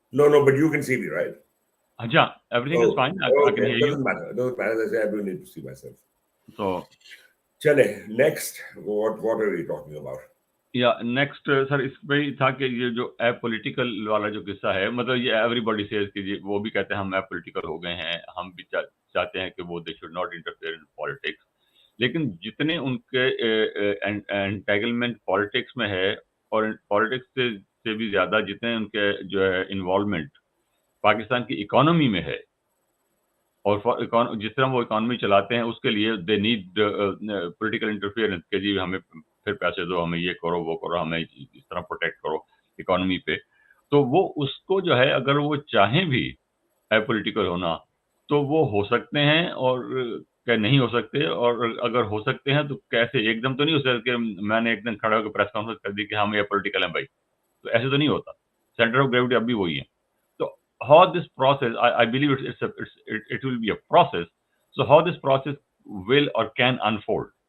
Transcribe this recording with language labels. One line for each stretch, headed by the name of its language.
English: no, but you can see me, right? Yeah, everything is fine. I can Okay. hear you. Doesn't matter. Doesn't matter. As I say, I don't need to see myself. So Chale, next, what are we talking about?
Hindi: या next sir इसमें ही था कि ये जो apolitical वाला जो किस्सा है, मतलब ये एवरीबॉडी सेज कि वो भी कहते हैं हम एपॉलिटिकल हो गए हैं, हम भी चाहते हैं कि वो
English: They should not interfere in politics.
Hindi: लेकिन जितने उनके एंटेगलमेंट पॉलिटिक्स में है और पॉलिटिक्स से भी ज़्यादा जितने उनके जो है इन्वॉल्वमेंट पाकिस्तान की इकोनॉमी में है और जिस तरह वो इकोनॉमी चलाते हैं उसके लिए
English: they need political interference
Hindi: के जी हमें फिर पैसे दो, हमें ये करो वो करो, हमें इस तरह प्रोटेक्ट करो इकोनॉमी पे। तो वो उसको जो है अगर वो चाहें भी पॉलिटिकल होना तो वो हो सकते हैं और क्या नहीं हो सकते, और अगर हो सकते हैं तो कैसे, एकदम तो नहीं हो सकते कि मैंने एक दिन खड़ा होकर प्रेस कॉन्फ्रेंस कर दी कि हम ये पॉलिटिकल हैं भाई, तो ऐसे तो नहीं होता। सेंटर ऑफ ग्रेविटी अभी वही है।
English: So how this process, I believe it will be a process. So how this process will or can unfold?